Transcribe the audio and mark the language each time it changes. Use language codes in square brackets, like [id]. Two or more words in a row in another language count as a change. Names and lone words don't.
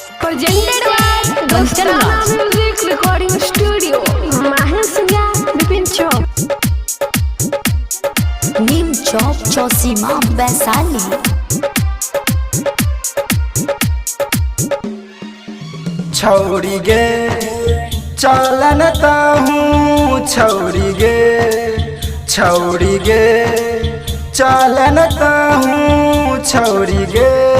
[en] presented by Dostana Music Recording Studio, Mahalsinga, Bipin Chowk, नीम चौक चौसीमा वैशाली। [mai] छौरी गे चलन हूँ छौरी गे चलन हूँ छौरी गे